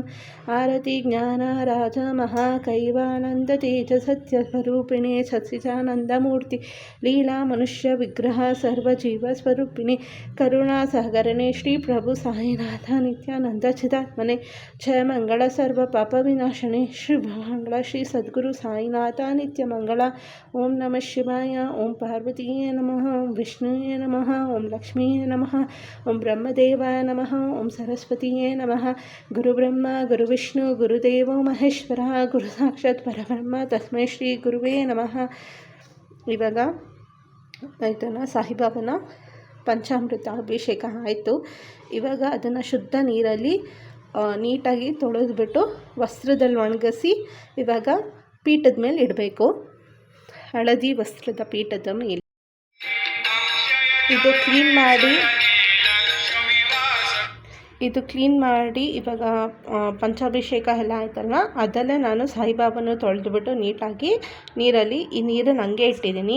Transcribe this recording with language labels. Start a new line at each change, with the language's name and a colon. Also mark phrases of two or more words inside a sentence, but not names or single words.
Sanskrit: ಆರತಿ ಜ್ಞಾನ ರಾಜ ಮಹಾಕೈವಾನಂದ ತೇಜ ಸತ್ಯ ಸ್ವರೂಪಿಣಿ ಸಚ್ಚಿದಾನಂದಮೂರ್ತಿ ಲೀಲಾ ಮನುಷ್ಯ ವಿಗ್ರಹ ಸರ್ವಜೀವ ಸ್ವರೂಪಿಣಿ ಕರುಣಾಸಾಗರಣೆ ಶ್ರೀ ಪ್ರಭು ಸಾಯಿನಾಥ ನಿತ್ಯಾನಂದ ಚಿದಾತ್ಮನೆ ಜಯಮಂಗಳ ಸರ್ವ ಪಾಪ ವಿನಾಶನೆ ಶುಭಮಂಗಳ ಶ್ರೀ ಸದ್ಗುರು ಸಾಯಿನಾಥ ನಿತ್ಯಮಂಗಳ. ಓಂ ನಮಃ ಶಿವಾಯ. ಓಂ ಪಾರ್ವತಿಯೇ ನಮಃ. ಓಂ ವಿಷ್ಣುವೇ ನಮಃ. ಓಂ ಲಕ್ಷ್ಮೀಯೇ ನಮಃ. ಓಂ ಬ್ರಹ್ಮದೇವಾಯ ನಮಃ. ಓಂ ಸರಸ್ವತಿಯೇ ನಮಃ. ಗುರುಬ್ರಹ್ಮ ಗುರುವಿಷ್ಣು ಗುರುದೇವೋ ಮಹೇಶ್ವರ ಗುರು ಸಾಕ್ಷಾತ್ ಪರಬ್ರಹ್ಮ ತಸ್ಮೈ ಶ್ರೀ ಗುರುವೇ ನಮಃ.
Kannada: ಇವಾಗ ಇದನ್ನು ಸಾಯಿಬಾಬನ ಪಂಚಾಮೃತ ಅಭಿಷೇಕ ಆಯಿತು. ಇವಾಗ ಅದನ್ನು ಶುದ್ಧ ನೀರಲ್ಲಿ ನೀಟಾಗಿ ತೊಳೆದ್ಬಿಟ್ಟು ವಸ್ತ್ರದಲ್ಲಿ ಒಣಗಿಸಿ ಇವಾಗ ಪೀಠದ ಮೇಲೆ ಇಡಬೇಕು. ಹಳದಿ ವಸ್ತ್ರದ ಪೀಠದ ಮೇಲೆ ಇದು ಕ್ಲೀನ್ ಮಾಡಿ ಇವಾಗ ಪಂಚಾಭಿಷೇಕ ಎಲ್ಲ ಆಯ್ತಲ್ಲ, ಅದಲ್ಲೇ ನಾನು ಸಾಯಿಬಾಬಾನು ತೊಳೆದ್ಬಿಟ್ಟು ನೀಟಾಗಿ ನೀರಲ್ಲಿ ಈ ನೀರನ್ನು ಹಂಗೆ ಇಟ್ಟಿದ್ದೀನಿ.